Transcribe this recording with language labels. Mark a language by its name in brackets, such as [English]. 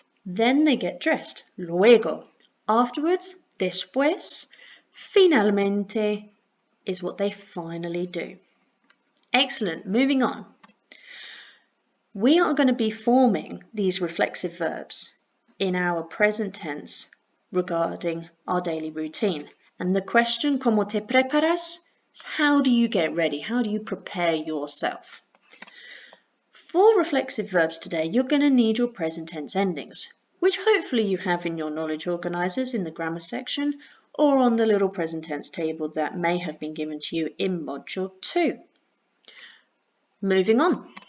[English] Then they get dressed, luego. Afterwards, después, finalmente, is what they finally do. Excellent, moving on. We are going to be forming these reflexive verbs in our present tense regarding our daily routine. And the question, [Spanish] ¿Cómo te preparas? [English] Is how do you get ready? How do you prepare yourself? For reflexive verbs today, you're going to need your present tense endings, which hopefully you have in your knowledge organisers in the grammar section or on the little present tense table that may have been given to you in Module 2. Moving on.